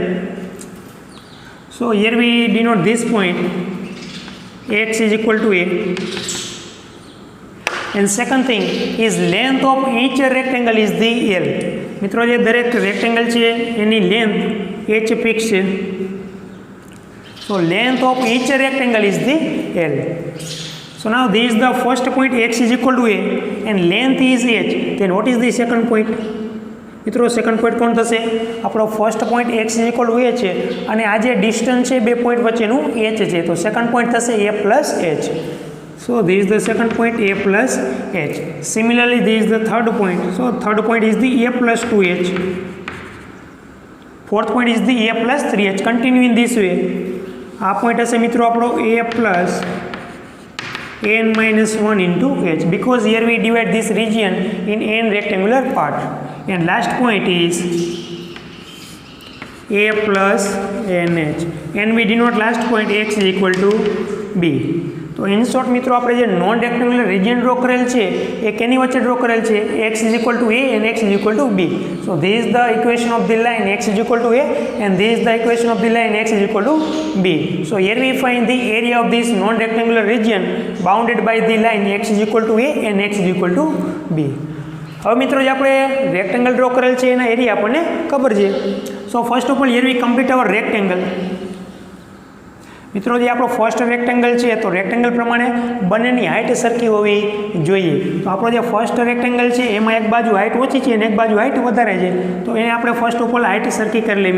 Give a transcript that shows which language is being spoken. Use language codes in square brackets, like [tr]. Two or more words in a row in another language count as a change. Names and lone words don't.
[en] so here we denote this point x is equal to a, and second thing is length of each rectangle is the L. [gu] મિત્રો જે દરેક રેક્ટેંગલ છે એની લેન્થ h ફિક્સ છે. [en] So length of each rectangle is the L. So now this is the first point, x is equal to a and length is h. Then what is the second point? [gu] મિત્રો [en] second point [gu] કોણ થશે? આપણો [en] first point x is equal to a [gu] છે અને આ જે ડિસ્ટન્સ છે બે પોઈન્ટ વચ્ચેનું h છે, તો [en] second point [gu] થશે [en] a plus h. So this is the second point, a plus h. Similarly, this is the third point. So third point is the a plus 2h. Fourth point is the a plus 3h. Continue in this way. [gu] આ પોઈન્ટ હશે મિત્રો આપણો [en] a plus n minus 1 into h, because here we divide this region in n rectangular part. And last point is a plus nh, and we denote last point x is equal to b. [gu] તો ઇન શોર્ટ મિત્રો આપણે જે [en] non rectangular region draw [gu] કરેલ છે એ કેની વચ્ચે ડ્રો કરેલ છે, [en] x is equal to a and x is equal to b. So this is the equation of the line x is equal to a, and this is the equation of the line x is equal to b. So here we find the area of this non rectangular region bounded by the line x is equal to a and x is equal to b. [gu] હવે મિત્રો જે આપણે [en] rectangle draw [gu] કરેલ છે એના એરિયા આપણને ખબર છે. [en] so first of all here we complete our rectangle. [gu] મિત્રો જે આપણો [en] first rectangle [gu] છે તો રેક્ટેંગલ પ્રમાણે બંનેની હાઇટ સરખી હોવી જોઈએ. તો આપણો જે [en] first rectangle [gu] છે એમાં એક બાજુ હાઇટ ઓછી છે અને એક બાજુ હાઇટ વધારે છે, તો એને આપણે [en] first of all height [gu] સરખી કરી લઈએ.